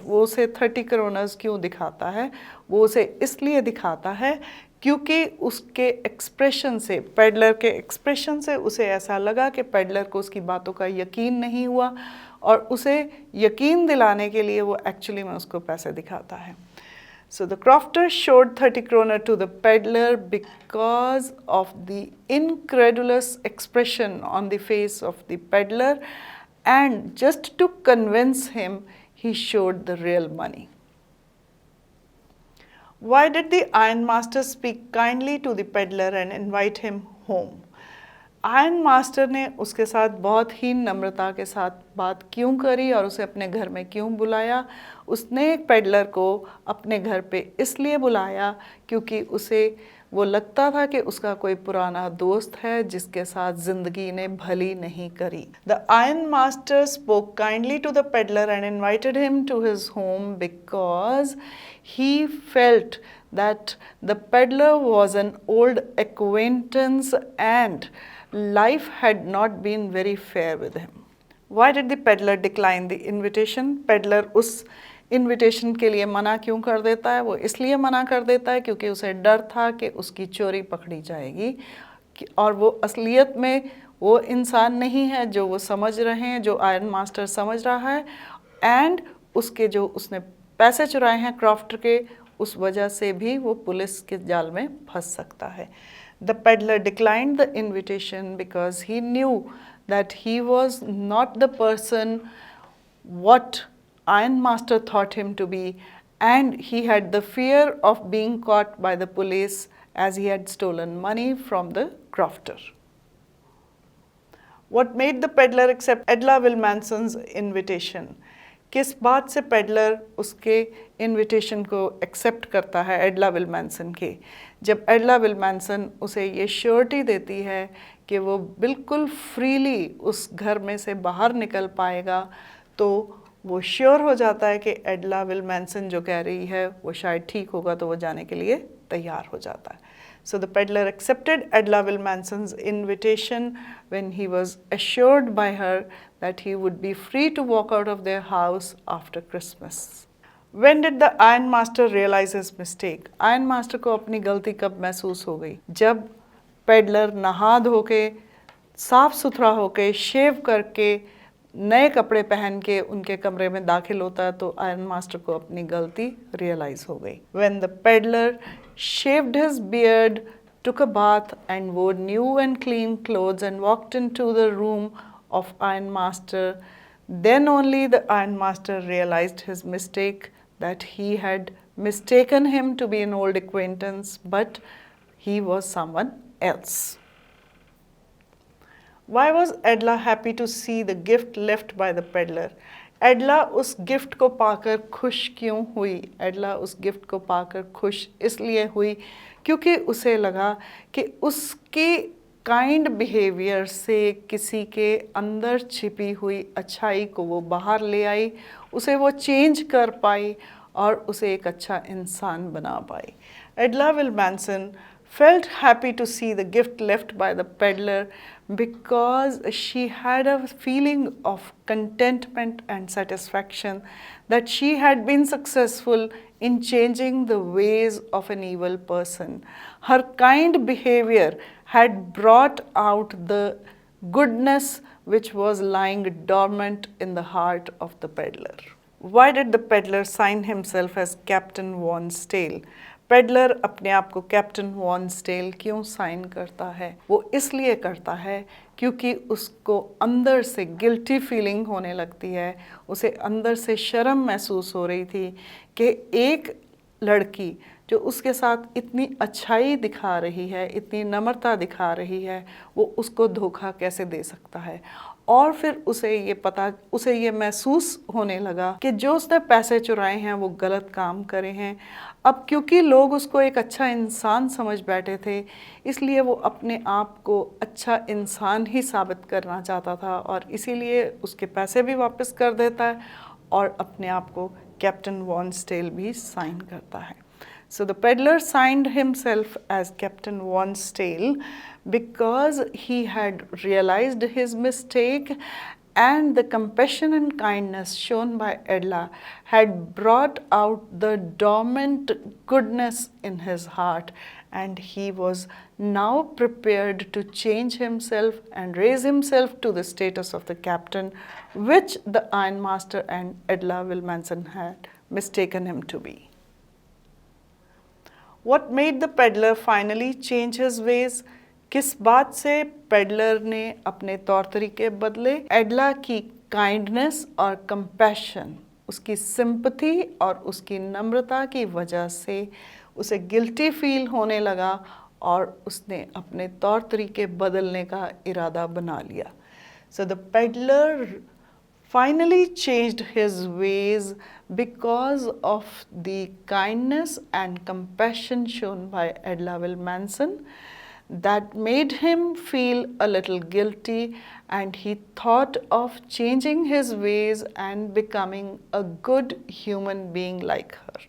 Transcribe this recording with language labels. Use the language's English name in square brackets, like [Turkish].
[Hindi] वो उसे 30 kroners क्यों दिखाता है? वो उसे इसलिए दिखाता है क्योंकि उसके एक्सप्रेशन से, पेडलर के एक्सप्रेशन से उसे ऐसा लगा कि पेडलर को उसकी बातों का यकीन नहीं हुआ और उसे यकीन दिलाने के लिए वो एक्चुअली में उसको पैसे दिखाता है। [English] So the crofter showed 30 kroner to the peddler because of the incredulous expression on the face of the peddler and just to convince him, he showed the real money. Why did the ironmaster speak kindly to the peddler and invite him home? [Hindi] Iron master ने उसके साथ बहुत ही नम्रता के साथ बात क्यों करी और उसे अपने घर में क्यों बुलाया? उसने पेडलर को अपने घर पे इसलिए बुलाया क्योंकि उसे वो लगता था कि उसका कोई पुराना दोस्त है जिसके साथ ज़िंदगी ने भली नहीं करी। [English] The iron master spoke kindly to the peddler and invited him to his home because he felt that the peddler was an old acquaintance and life had not been very fair with him. Why did the peddler decline the invitation? [Hindi] Peddler उस invitation के लिए मना क्यों कर देता है? वो इसलिए मना कर देता है क्योंकि उसे डर था कि उसकी चोरी पकड़ी जाएगी और वो असलियत में वो इंसान नहीं है जो वो समझ रहे हैं, जो आयरन मास्टर समझ रहा है एंड उसके जो उसने पैसे चुराए हैं क्रॉफ्टर के, उस वजह से भी वो पुलिस के जाल में फंस सकता है। [English] The peddler declined the invitation because he knew that he was not the person what ironmaster thought him to be and he had the fear of being caught by the police as he had stolen money from the crofter. What made the peddler accept Edla Willmansson's invitation? [Hindi] किस बात से peddler उसके invitation को accept करता है एडला विलमैनसन के? जब एडला विलमैनसन उसे ये श्योरिटी देती है कि वो बिल्कुल फ्रीली उस घर में से बाहर निकल पाएगा, तो वो श्योर हो जाता है कि एडला विलमैनसन जो कह रही है वो शायद ठीक होगा, तो वो जाने के लिए तैयार हो जाता है। [English] So the peddler accepted Edla Willmanson's invitation when he was assured by her that he would be free to walk out of their house after Christmas. When did the ironmaster realize his mistake? [Hindi] Ironmaster को अपनी गलती कब महसूस हो गई? जब peddler नहा धो के, साफ सुथरा होके, शेव करके, नए कपड़े पहन के उनके कमरे में दाखिल होता है, तो आयरन मास्टर को अपनी गलती रियलाइज हो गई। [English] When the peddler shaved his beard, took a bath and wore new and clean clothes and walked into the room of Iron Master, then only the Iron Master realized his mistake, that he had mistaken him to be an old acquaintance, but he was someone else. Why was Edla happy to see the gift left by the peddler? [Hindi] एडला उस gift को पाकर खुश क्यों हुई? एडला उस gift को पाकर खुश इसलिए हुई क्योंकि उसे लगा कि उसकी काइंड बिहेवियर से किसी के अंदर छिपी हुई अच्छाई को वो बाहर ले आई, उसे वो चेंज कर पाई और उसे एक अच्छा इंसान बना पाई। [English] Edla Willmansson felt happy to see the gift left by the peddler because she had a feeling of contentment and satisfaction that she had been successful in changing the ways of an evil person. Her kind behavior had brought out the goodness which was lying dormant in the heart of the peddler. Why did the peddler sign himself as Captain Von Stale? [Hindi] Peddler अपने आप को captain von stele क्यों sign करता है? वो इसलिए करता है क्योंकि उसको अंदर से गिल्टी फीलिंग होने लगती है, उसे अंदर से शर्म महसूस हो रही थी कि एक लड़की जो उसके साथ इतनी अच्छाई दिखा रही है, इतनी नम्रता दिखा रही है, वो उसको धोखा कैसे दे सकता है। और फिर उसे ये महसूस होने लगा कि जो उसने पैसे चुराए हैं वो गलत काम करे हैं। अब क्योंकि लोग उसको एक अच्छा इंसान समझ बैठे थे, इसलिए वो अपने आप को अच्छा इंसान ही साबित करना चाहता था और इसीलिए उसके पैसे भी वापस कर देता है और अपने आप को कैप्टन वॉन स्टेल भी साइन करता है। [English] So the peddler signed himself as Captain Von Stale because he had realized his mistake, and the compassion and kindness shown by Edla had brought out the dormant goodness in his heart, and he was now prepared to change himself and raise himself to the status of the captain, which the ironmaster and Edla Willmansson had mistaken him to be. What made the peddler finally change his ways? [Hindi] किस बात से peddler ने अपने तौर तरीके बदले? एडला की kindness और कंपैशन, उसकी सिंपथी और उसकी नम्रता की वजह से उसे गिल्टी फील होने लगा और उसने अपने तौर तरीके बदलने का इरादा बना लिया। [English] So the peddler finally changed his ways because of the kindness and compassion shown by Edla Willmansson that made him feel a little guilty, and he thought of changing his ways and becoming a good human being like her.